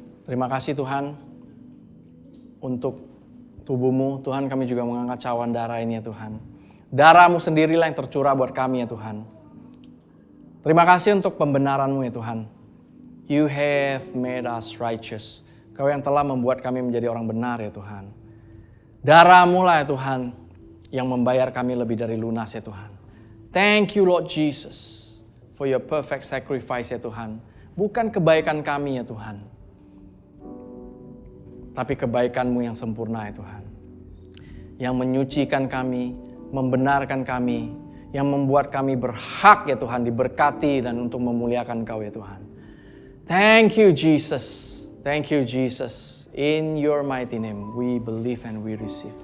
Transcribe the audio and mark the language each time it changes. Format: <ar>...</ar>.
<id>Terima kasih Tuhan untuk tubuh-Mu. Tuhan, kami juga mengangkat cawan darah ini ya Tuhan. Darah-Mu sendirilah yang tercurah buat kami ya Tuhan. Terima kasih untuk pembenaran-Mu ya Tuhan.</id> <en>You have made us righteous.</en> <id>Kau yang telah membuat kami menjadi orang benar ya Tuhan. Darah-Mu lah ya Tuhan yang membayar kami lebih dari lunas ya Tuhan.</id> <en>Thank you Lord Jesus. for your perfect sacrifice</en> <id>ya Tuhan. Bukan kebaikan kami ya Tuhan, tapi kebaikan-Mu yang sempurna ya Tuhan. Yang menyucikan kami, membenarkan kami, yang membuat kami berhak ya Tuhan diberkati dan untuk memuliakan Engkau ya Tuhan.</id> <en>Thank you Jesus, thank you Jesus. In your mighty name we believe and we receive.</en>